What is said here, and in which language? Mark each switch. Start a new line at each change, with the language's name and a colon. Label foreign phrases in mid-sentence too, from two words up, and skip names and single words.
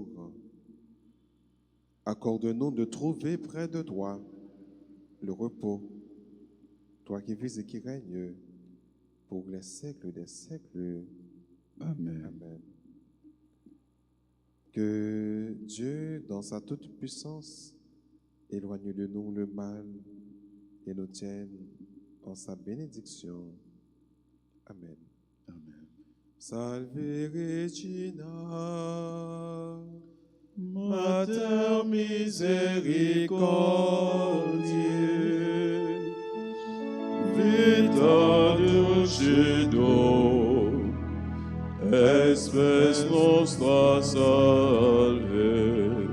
French: Accorde-nous de trouver près de toi le repos, toi qui vis et qui règnes pour les siècles des siècles. Amen. Amen. Que Dieu, dans sa toute-puissance, éloigne de nous le mal et nous tienne en sa bénédiction. Amen. Amen.
Latin: Salve Regina, Mater misericordiae, vita dulcedo, espes nostra salve.